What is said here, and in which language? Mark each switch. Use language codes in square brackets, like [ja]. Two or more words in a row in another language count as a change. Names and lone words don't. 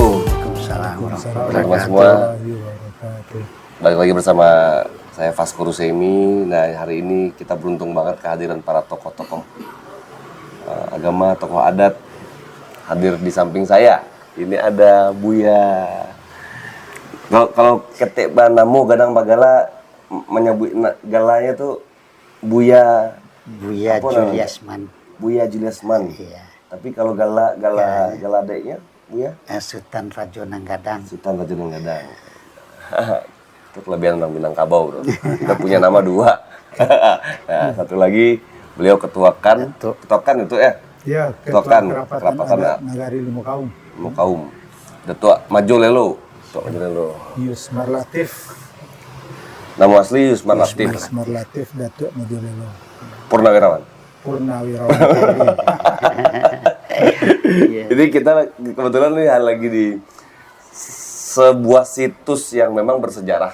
[ar] Waalaikumsalam warahmatullahi [id] Teman-teman semua, balik lagi bersama saya Faskur Rusemi. Nah, hari ini kita beruntung banget kehadiran para tokoh-tokoh agama, tokoh adat hadir di samping saya. Ini ada Buya. [min] Kalau ketek banamu gadang bagala [id] menyebut galanya tuh Buya Juliasman. Buya Juliasman. Iya. Tapi kalau gala adeknya Buya Sultan Rajonang Gadang. Sultan Rajonang Gadang. Itu kelebihan orang Minangkabau, bro. Kita punya nama 2. Nah, satu lagi beliau ketuakan itu Ya, ketuakan kerapatan Nagari Lima Kaum. Lima Kaum. Datuk Majo Lelo. Datuk Majo Lelo. Yusmar Latif. Nama asli Yusman Latif. Yusmar Latif Datuk Majolelo. Purnawirawan. Purnawirawan. Jadi kita kebetulan nih lagi di sebuah situs yang memang bersejarah.